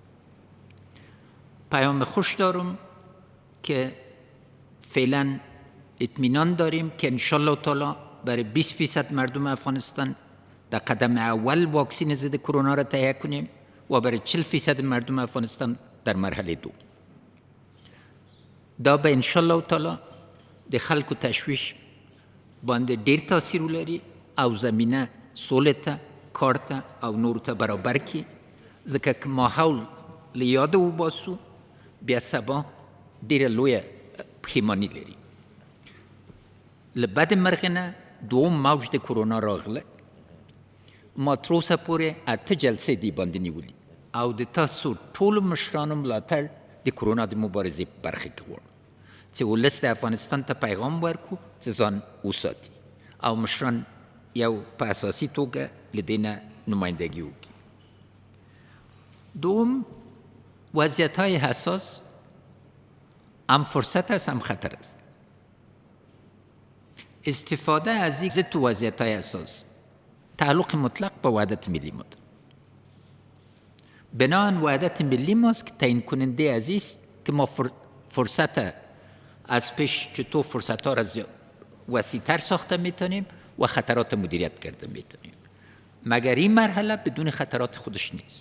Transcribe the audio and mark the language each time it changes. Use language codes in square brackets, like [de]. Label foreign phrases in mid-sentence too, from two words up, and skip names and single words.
[fa] پیام خوش دارم که فعلا اطمینان داریم که انشالله تعالی برای 20% مردم افغانستان در قدم اول واکسین ضد کرونا را تهیه کنیم و برای 40% مردم افغانستان در مرحله 2. [ps] دا به انشالله تعالی د خلکو تشویش باندې ډیر تاثیر ولري او زمینه سولې ته، کار ته او نورو ته برابر کړي، ځکه که ماحول له یاده وباسو بیا سبا ډیره لویه پښیماني لري. له بد مرغه نه [fa] دوم موج [ps] د کرونا راغله. ما تر اوسه پورې 8 جلسې دی باندې نیولي او د تاسو ټولو مشرانو ملاتړ د کرونا د مبارزې په برخه کې غواړم چې ولس د افغانستان ته پیغام ورکړو چې ځان وساتي او مشران یو په اساسي توګه له دې نه نمایندګي وکړي. [fa] دوم، وضعیت‌های حساس هم فرصت است هم خطر است. استفاده از این تو وضعیت‌های حساس تعلق مطلق به وحدت ملی ما دارد. بناهن وحدت ملی ماست که تعیین کننده از این است که ما فرصت از پیش چطور فرصت‌ها را وسیع‌تر ساخته میتونیم و خطرات مدیریت کرده میتونیم، مگر این مرحله بدون خطرات خودش نیست.